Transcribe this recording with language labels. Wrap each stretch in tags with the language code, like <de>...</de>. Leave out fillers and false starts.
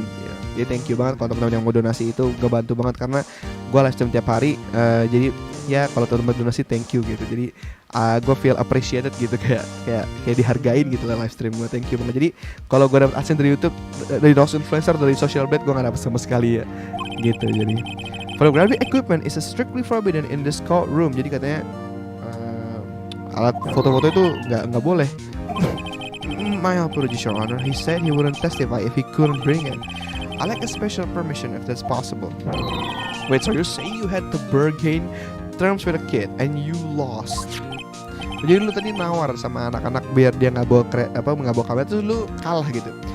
<id>Ya. Jadi thank you banget kalau teman-teman yang mau donasi, itu ngebantu banget karena gue live stream tiap hari. Jadi ya kalau teman-teman donasi thank you gitu. Jadi gue</id> <en>feel appreciated</en> <id>gitu, kayak dihargain gitu lah live stream gue. Thank you banget. Jadi kalau gue dapat adsense dari YouTube, dari nose influencer, dari social blade, gue nggak dapat sama sekali ya. Gitu jadi.</id> <en>Photographic equipment is strictly forbidden in this courtroom.</en> <id>Jadi katanya alat foto-foto itu nggak boleh.</id> <en>My apologies, Your Honor. He said he wouldn't testify if he couldn't bring it. I like a special permission if that's possible. Wait, so you're saying you had to bargain terms with a kid and you lost?</en> <id>Jadi lu tadi nawar sama anak-anak biar dia nggak bawa kamera, tuh lu kalah gitu.</id>